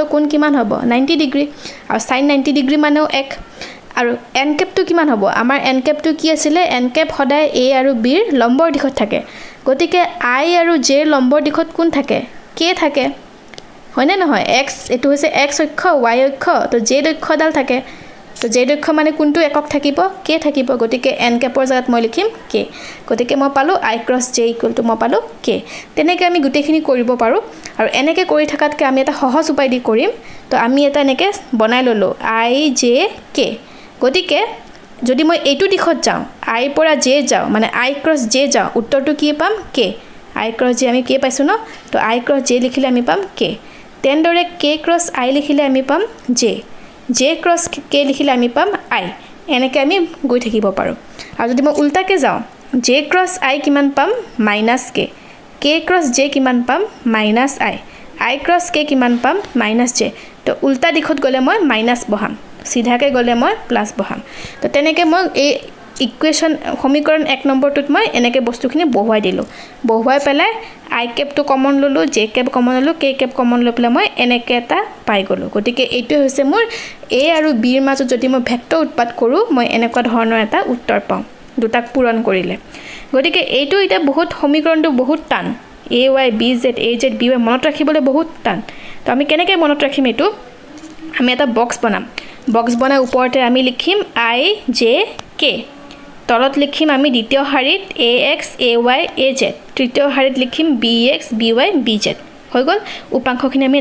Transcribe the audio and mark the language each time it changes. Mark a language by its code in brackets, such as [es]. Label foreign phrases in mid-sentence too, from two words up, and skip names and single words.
[as] কোণ কিমান হ'ব 90 ডিগ্ৰী আৰু sin 90 ডিগ্ৰী মানেও 1 আৰু n cap টো কিমান হ'ব আমাৰ n cap টো কি আছিল n cap সদায় a আৰু b ৰ লম্বৰ দিশত থাকে গতিকে i আৰু j ৰ লম্বৰ দিশত কোন থাকে k থাকে হয়নে নহয় x এটো হৈছে x অক্ষ y অক্ষ তো j অক্ষডাল থাকে তো j অক্ষ মানে কোনটো একক থাকিব k থাকিব গতিকে n capৰ জাগাত মই লিখিম k গতিকে মই পালো i cross j মই পালো k তেনেকে আমি গুটেখিনি কৰিব পাৰো আৰু এনেকে কৰি থাকাতকে আমি এটা সহজ উপায় দি কৰিম তো আমি এটা এনেকে বনাই ললো i j k গতিকে যদি মই এইটো দিশত যাও i পৰা j যাও মানে i cross j যাও উত্তৰটো কি পাম k i cross j আমি k পাইছো ন তো i cross j লিখিলে আমি পাম k তেনদৰে k cross i লিখিলে আমি পাম j cross k লিখিলে আমি পাম i এনেকে আমি গৈ থাকিব পাৰো আৰু যদি মই উল্টাকে যাও j cross i কিমান পাম -k cross j কিমান পাম -i cross k কিমান পাম -j তো উল্টা দিশত গলে মই মাইনাস বহাম সিধাকে গলে মই প্লাস বহাম তো তেনেকে মই এই ইকুৱেশ্যন সমীকৰণ 1 নম্বৰটোত মই এনেকে বস্তুখিনি বহুৱাই দিলো বহুৱাই পেলাই i cap টো কমন ললো j cap কমন ললো k cap কমন লৈ পেলাই মই এনেকে এটা পাই গলো গতিকে এইটো হৈছে মোৰ a আৰু b ৰ মাজত যদি মই ভেক্টৰ উৎপাদ কৰো মই এনেকুৱা ধৰণৰ এটা উত্তৰ পাম দুটাক পূৰণ কৰিলে গতিকে এইটো এটা বহুত সমীকৰণটো বহুত টান a y b z a z b y মনত ৰাখিবলৈ বহুত টান তো আমি কেনেকৈ মনত ৰাখিম এটো আমি এটা বক্স বনাম বক্স বনাই ওপৰতে আমি লিখিম i j k তলত লিখিম আমি দ্বিতীয় শাৰীত ax ay az তৃতীয় শাৰীত লিখিম bx by bz হৈ গল উপাংশখিনি আমি